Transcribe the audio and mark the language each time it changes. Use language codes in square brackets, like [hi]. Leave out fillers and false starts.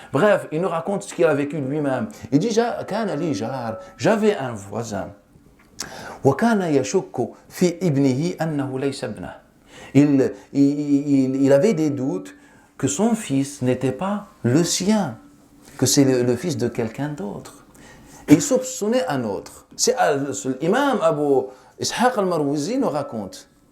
[fr] Bref, il nous raconte ce qu'il a vécu lui-même. Il dit, j'avais un voisin. [ar] وكان يشك في ابنه أنه ليس ابنه. [fr] Il avait des doutes que son fils n'était pas le sien, que c'est le fils de quelqu'un d'autre. Et il soupçonnait un autre. C'est l'imam Abu Ishaq al-Marwazi nous raconte.